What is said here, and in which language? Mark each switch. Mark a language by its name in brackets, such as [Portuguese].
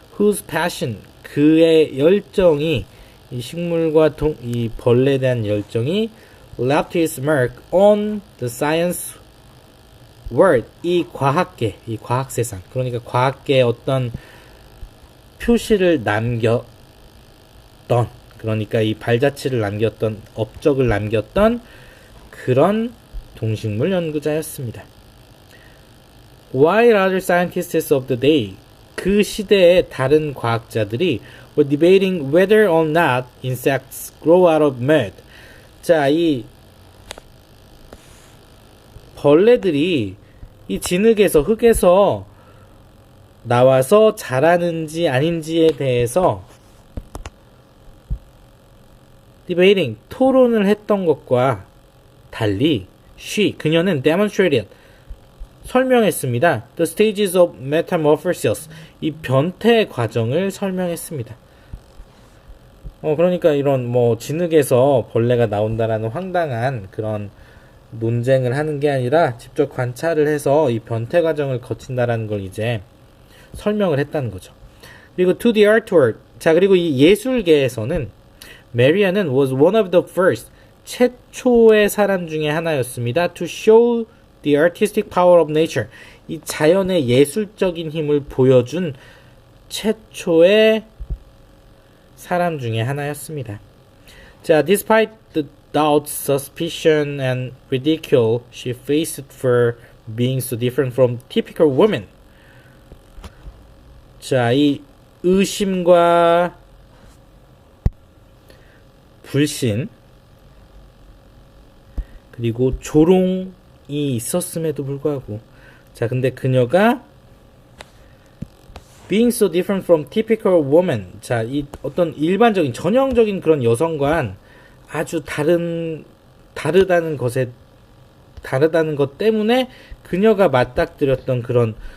[English] Whose passion, [Korean] 그의 열정이, 이 식물과 이 벌레에 대한 열정이 [English] left his mark on the science world, [Korean] 이 과학계, 이 과학세상, 그러니까 과학계에 어떤 표시를 남겼던, 그러니까 이 발자취를 남겼던, 업적을 남겼던 그런 동식물 연구자였습니다. [English] While other scientists of the day, [Korean] 그 시대의 다른 과학자들이 [English] were debating whether or not insects grow out of mud. [Korean] 자, 이 벌레들이 이 진흙에서, 흙에서 나와서 자라는지 아닌지에 대해서 debating, 토론을 했던 것과 달리 그녀는 demonstrated, 설명했습니다. [English] The stages of metamorphosis, [Korean] 이 변태 과정을 설명했습니다. 그러니까 이런 뭐 진흙에서 벌레가 나온다라는 황당한 그런 논쟁을 하는 게 아니라 직접 관찰을 해서 이 변태 과정을 거친다라는 걸 이제 설명을 했다는 거죠. 그리고 [English] to the artwork, [Korean] 자, 그리고 이 예술계에서는 메리안은 [English] was one of the first, [Korean] 최초의 사람 중에 하나였습니다. [English] to show the artistic power of nature, [Korean] 이 자연의 예술적인 힘을 보여준 최초의 사람 중에 하나였습니다. [English] 자, despite the doubts, suspicion, and ridicule she faced for being so different from typical women. [Korean] 자, 이 의심과 불신 그리고 조롱이 있었음에도 불구하고 자 근데 그녀가 [English] being so different from typical woman [Korean] 자 이 어떤 일반적인 전형적인 그런 여성과는 아주 다르다는 것 때문에 그녀가 맞닥뜨렸던 그런